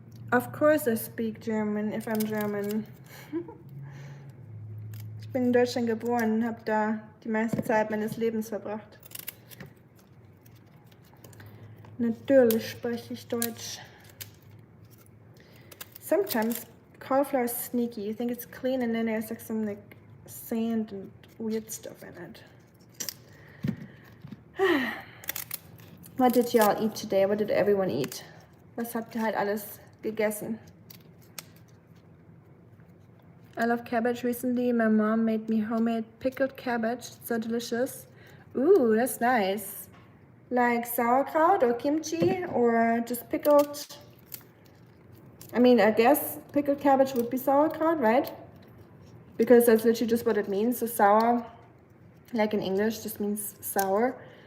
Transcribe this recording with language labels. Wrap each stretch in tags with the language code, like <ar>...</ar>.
<en>Of course I speak German if I'm German.</en> <de>Ich bin in Deutschland geboren, habe da die meiste Zeit meines Lebens verbracht. Natürlich spreche ich Deutsch.</de> <en>Sometimes cauliflower is sneaky. You think it's clean and then there's like some like sand and weird stuff in it. What did y'all eat today? What did everyone eat?</en> <de>Was habt ihr halt alles gegessen?</de> <en>I love cabbage. Recently my mom made me homemade pickled cabbage. It's so delicious. Ooh, that's nice. Like sauerkraut or kimchi or just pickled. I mean, I guess pickled cabbage would be sauerkraut, right? Because that's literally just what it means. So sour, like in English, just means sour.</en>